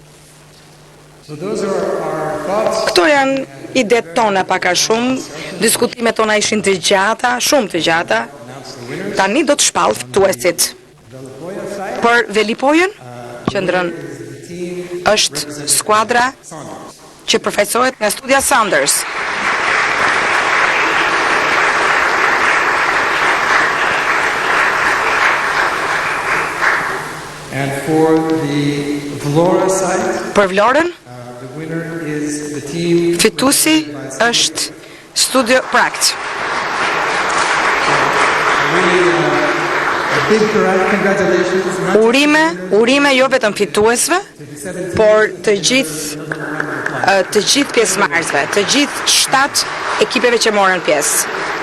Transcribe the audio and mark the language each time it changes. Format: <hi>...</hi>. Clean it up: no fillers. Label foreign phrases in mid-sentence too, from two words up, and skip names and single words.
<sq>Këto janë idet tona pak a shumë, diskutimet tona ishin të gjata, shumë të gjata. Tani do të shpall fituesit. Për Velipojën, qendrën është skuadra që përfaqësohet nga Studia Saunders.</sq> <en>And for the Vlora side,</en> <sq>për Vlorën,</sq> <en>the winner is the team.</en> <sq>fituesi është Studio Pract.</sq> <en>A big congratulations.</en> <sq>Urime jo vetëm fituesve, por të gjithë pjesëmarrësve, të gjithë 7 ekipeve që morën pjesë.</sq>